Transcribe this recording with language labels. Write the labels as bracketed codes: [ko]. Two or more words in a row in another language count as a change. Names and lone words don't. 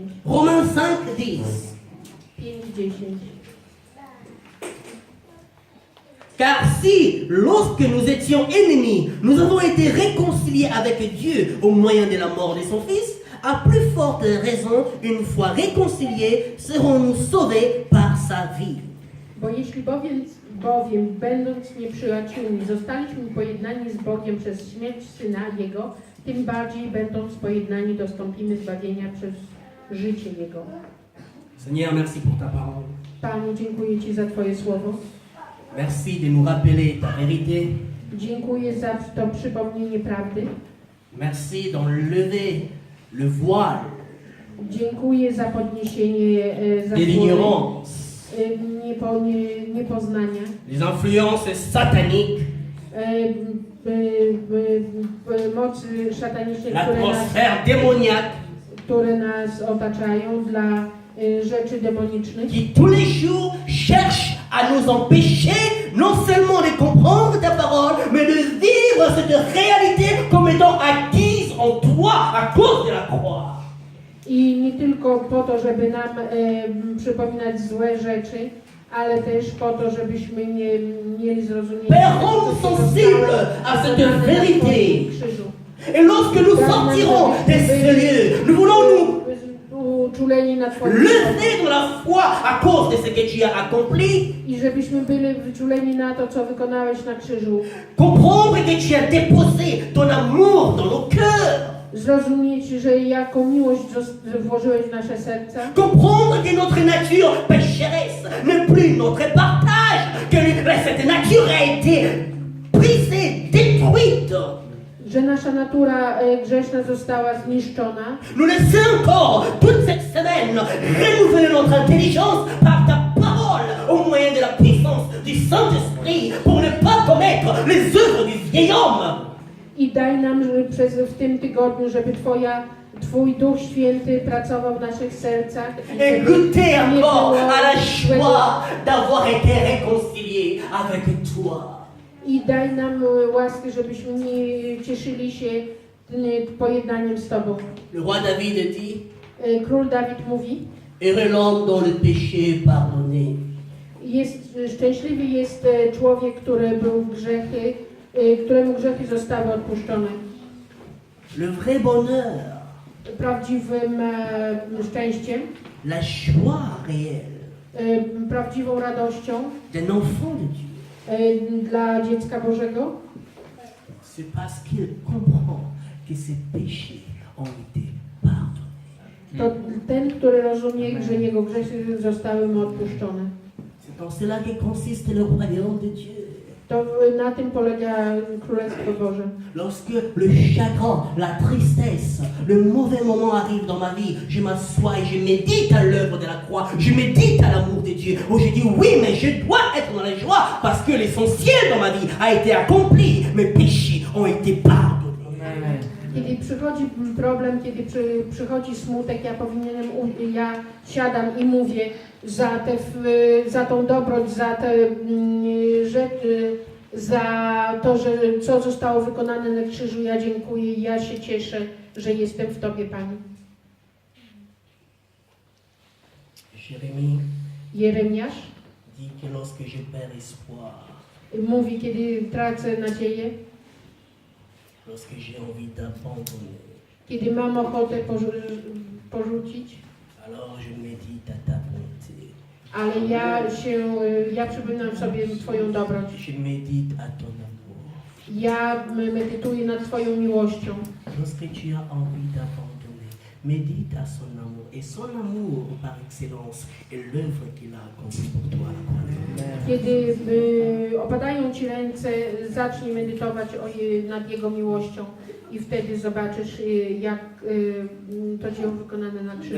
[fr] Romains 5:10. [pl] 5:10. [fr] Car si, lorsque nous étions ennemis, nous avons été réconciliés avec Dieu au moyen de la mort de son Fils, à plus forte raison, une fois réconciliés, serons-nous sauvés par sa vie. [pl] Bo jeśli bowiem będąc nieprzyjaciółmi, zostaliśmy pojednani z Bogiem przez śmierć Syna Jego, tym bardziej będąc pojednani dostąpimy zbawienia przez życie Jego. [fr] Seigneur, merci pour ta parole. [pl] Panie, dziękuję Ci za Twoje słowo. [fr] Merci de nous rappeler ta vérité. [pl] Dziękuję za to przypomnienie prawdy. [fr] Merci d'enlever le voile [pl] Dziękuję za podniesienie [fr] de [pl] zasłony, [fr] l'ignorance, [pl] niepoznania, [fr] les influences sataniques, [pl] mocy szatanicznej, [fr] l'atmosphère démoniaque [pl] które nas otaczają, dla rzeczy demonicznych, [fr] qui tous les jours cherchent à nous empêcher non seulement de comprendre ta parole, mais de vivre cette réalité comme étant acquise en toi à cause de la croix. [pl] I nie tylko po to, żeby nam przypominać złe rzeczy, ale też po to, żebyśmy nie mieli zrozumienia. [fr] Père, rends sensible à cette vérité. Et lorsque nous sortirons de ce lieu, nous voulons nous lever dans la foi à cause de ce que tu as accompli. [pl] I żebyśmy byli wyczuleni na to, co wykonałeś na krzyżu. [fr] Comprendre que tu as déposé ton amour dans nos cœurs. [pl] Zrozumieć, że jaką miłość włożyłeś w nasze serca. [fr] Comprendre que notre nature pécheresse n'est plus notre partage, que cette nature a été brisée, détruite. [pl] Że nasza natura grzeszna została zniszczona. [fr] Nous laissons encore toute cette semaine renouveler notre intelligence par ta parole au moyen de la puissance du Saint-Esprit pour ne pas commettre les œuvres du vieil homme. [pl] I daj nam w tym tygodniu, żeby Twój Duch Święty pracował w naszych sercach. [fr] Et goûter encore à la joie d'avoir été réconciliés avec toi. [pl] I daj nam łaskę, żebyśmy nie cieszyli się pojednaniem z Tobą. [fr] Le roi David dit: [pl] Król Dawid mówi: [fr] heureux l'homme dont le péché est pardonné. [pl] Szczęśliwy jest człowiek, któremu grzechy zostały odpuszczone. [fr] Le vrai bonheur, [pl] Prawdziwym szczęściem, [fr] la joie réelle [pl] prawdziwą radością [fr] d'un enfant de Dieu, [pl] dla dziecka Bożego, [fr] c'est parce qu'il comprend que ses péchés ont été pardonnés. [pl] to ten, który rozumie, że jego grzechy zostały mu odpuszczone. [fr] C'est en cela que consiste le royaume de Dieu. [pl] To na tym polega Królestwo Boże. [fr] Lorsque le chagrin, la tristesse, le mauvais moment arrive dans ma vie, je m'assois et je médite à l'œuvre de la croix, je médite à l'amour de Dieu, où je dis oui, mais je dois être dans la joie parce que l'essentiel dans ma vie a été accompli, mes péchés ont été pardonnés. Amen. [pl] Kiedy przychodzi problem, kiedy przychodzi smutek, ja siadam i mówię za tą dobroć, za te rzeczy, za to, że co zostało wykonane na krzyżu. Ja dziękuję i ja się cieszę, że jestem w Tobie, Pani. [fr] Jérémie [pl] Jeremiasz [fr] dit que lorsque je perds espoir, [pl] mówi, kiedy tracę nadzieję, [fr] lorsque j'ai envie d'abandonner, [pl] kiedy mam ochotę porzucić, [fr] alors je médite à ta bonté. [pl] ale ja przypominam sobie Twoją dobroć. [fr] Je médite à ton amour. [pl] Ja medytuję nad Twoją miłością. [fr] Lorsque tu as envie d'abandonner, médite à son amour. Et son amour, par excellence, est l'œuvre qu'il a accomplie pour toi à la croix. [pl] Kiedy opadają Ci ręce, zacznij medytować nad Jego miłością i wtedy zobaczysz, jak to dzieło wykonane na krzyżu.